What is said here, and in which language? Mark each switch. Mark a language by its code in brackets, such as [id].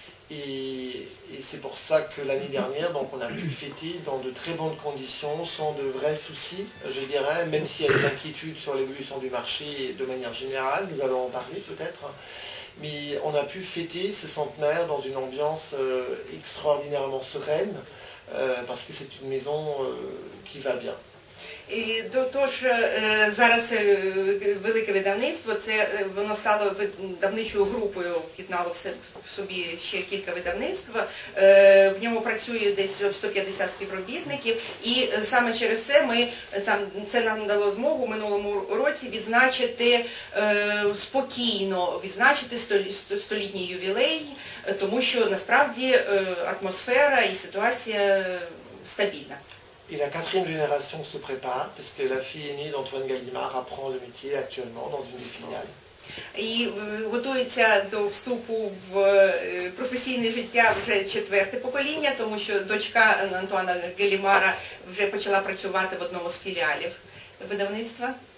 [fr] Et c'est pour ça que l'année dernière, donc, on a pu fêter dans de très bonnes conditions, sans de vrais soucis, je dirais, même s'il y a des inquiétudes sur l'évolution du marché de manière générale, nous allons en parler peut-être, mais on a pu fêter ce centenaire dans une ambiance extraordinairement sereine, parce que c'est une maison qui va bien. [uk] І тож зараз велике видавництво, воно стало видавничою групою, об'єднало в собі ще кілька видавництв, в ньому працює десь 150 співробітників, і саме через це нам дало змогу в минулому році відзначити спокійно, відзначити столітній ювілей, тому що насправді атмосфера і ситуація стабільна. [fr] Et la quatrième génération se prépare, puisque la fille aînée d'Antoine Gallimard apprend le métier actuellement dans une des filiales. [uk] І готується до вступу в професійне життя вже четверте покоління, тому що дочка Антуана Галімара вже почала працювати в одному з філіалів видавництва.